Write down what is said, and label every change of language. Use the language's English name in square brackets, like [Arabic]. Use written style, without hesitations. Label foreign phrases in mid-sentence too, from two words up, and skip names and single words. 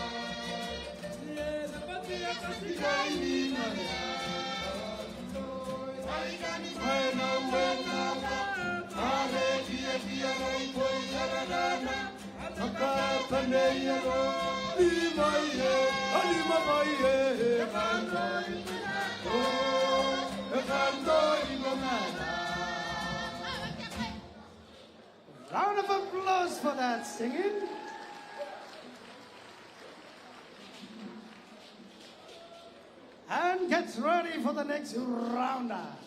[English] Kasikai ni maya Wena wena Are kia kia rai koi yaranana Akatane yaro Imaye Alimaye Kandoi Oh Kandoi Monana Round of applause for that singing. And gets ready for the next rounder.